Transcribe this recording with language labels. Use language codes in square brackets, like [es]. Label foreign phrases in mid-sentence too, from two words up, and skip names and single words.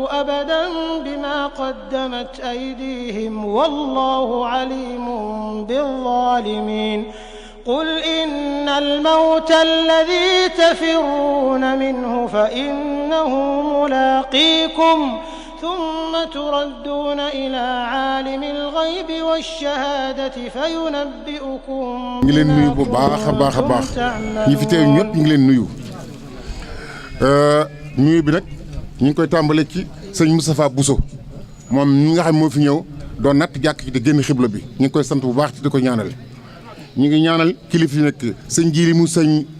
[ar] أبدا بما قدمت أيديهم والله عليم بالظالمين قل إن الموت الذي تفرون منه فإنه ملاقيكم ثم تردون إلى عالم الغيب والشهادة فينبئكم [wo] ngi leen nuyu bu baax a baax ñi fi teew ñëpp ñu ngi leen nuyu nuyu bi nag ñu ngi koy tàmbale ci sëñ Moustapha Bousso moom mi nga xam moo fi ñëw doon natt jàkk ci di génn xibla bi ñu ngi koy sant bu baax ci di ko ñaanal ñu ngi ñaanal kilifa yi nekk sëñ Jiili mu sëñ